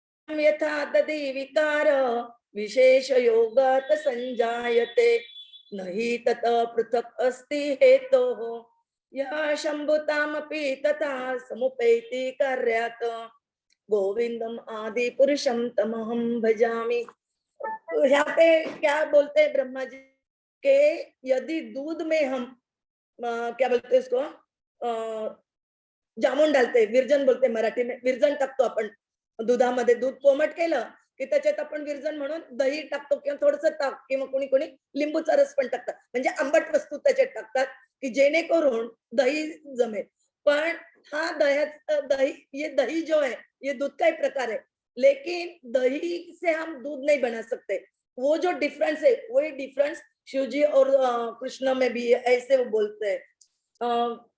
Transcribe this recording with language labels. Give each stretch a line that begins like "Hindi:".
Sanskrit: यथा तदि विकार विशेष योगात संजायते, नहि तत पृथक अस्ति हेतोः, यः शंभुतामपि तथा समुपैति कार्यात्, गोविंदम आदि पुरुषम तमहम भजामि।
Hindi: यहाँ पे क्या बोलते हैं ब्रह्मा जी के, यदि दूध में हम क्या बोलते हैं इसको, जामून डालते, विरजन बोलते मराठी में,
Marathi: विरजन टाकतो आपण दुधामध्ये, दूध कोमट केलं की त्याच्यात आपण विरजन म्हणून दही टाकतो, किंवा थोडंसं ताक, किंवा कोणी कोणी लिंबूचा रस पण टाकतात, म्हणजे आंबट वस्तू त्याच्यात टाकतात की जेणेकरून दही जमेल। पण हा दही,
Hindi: ये दही जो है ये दूध का ही प्रकार है, लेकिन दही से हम दूध नहीं बना सकते। वो जो डिफरेंस है वही डिफरेंस शिव जी और कृष्ण में भी है, ऐसे वो बोलते हैं।